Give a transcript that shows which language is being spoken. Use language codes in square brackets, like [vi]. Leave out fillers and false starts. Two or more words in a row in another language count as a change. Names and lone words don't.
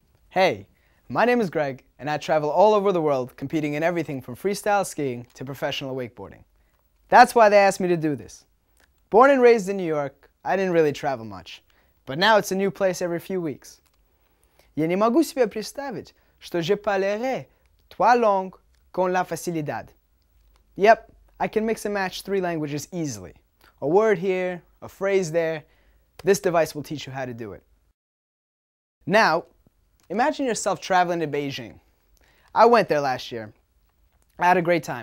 [en] Hey, my name is Greg, and I travel all over the world competing in everything from freestyle skiing to professional wakeboarding. That's why they asked me to do this. Born and raised in New York, I didn't really travel much, but now it's a new place every few weeks. [ru] Я не могу себе представить, что [fr] je parlerai 3 langues [es] con la facilidad. [en] Yep, I can mix and match 3 languages easily. A word here, a phrase there. This device will teach you how to do it. Now, imagine yourself traveling to Beijing. I went there last year. I had a great time.